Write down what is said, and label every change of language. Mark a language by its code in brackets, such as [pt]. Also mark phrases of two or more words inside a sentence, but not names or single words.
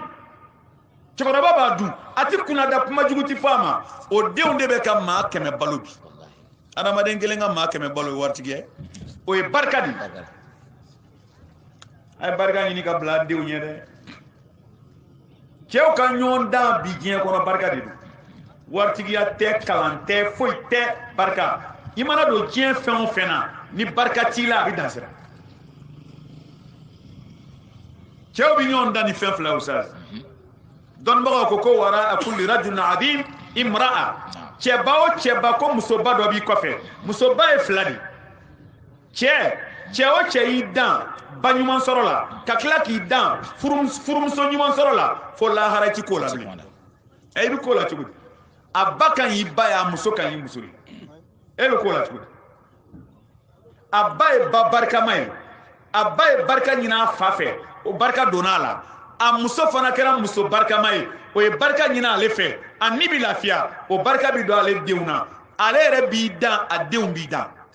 [bm] cɛkɔrɔba b'a dun a tɛ kunnada kuma jugu tɛ fɔ a ma o denw de bɛ ka maa 100 balo bi adamaden kelen ka maa 100 balo ye waritigi ye o ye barika de a ye barika ɲini ka bila denw ɲɛ dɛ cɛw ka ɲɔgɔn dan bi diɲɛ kɔnɔ barika de don waritigiya tɛ kalan tɛ foyi tɛ barika i mana don diɲɛ fɛn o fɛn na ni barika t'i la a bɛ dansira cɛw bɛ ɲɔgɔn dan ni fɛn fila usaz dɔnnibagaw ko [ar] وراء كل رجل عظيم امرأة [bm] cɛba o cɛba ko musoba dɔ b'i kɔfɛ musoba ye 2 de cɛ o cɛ y'i dan ba ɲuman sɔrɔ la ka tila k'i dan furumuso ɲuman sɔrɔ la fo lahara ti ko la bilen i bɛ ko la cogo di a ba kan y'i ba ye a muso kan y'i muso ye e bɛ ko la cogo di a ba ye ba barikama ye a ba ye barika ɲini a fa fɛ o barika donna a la a muso fana kɛra muso barikama ye o ye barika ɲini ale fɛ a ni bɛ lafiya o barika bɛ don ale denw na ale yɛrɛ b'i dan a denw b'i dan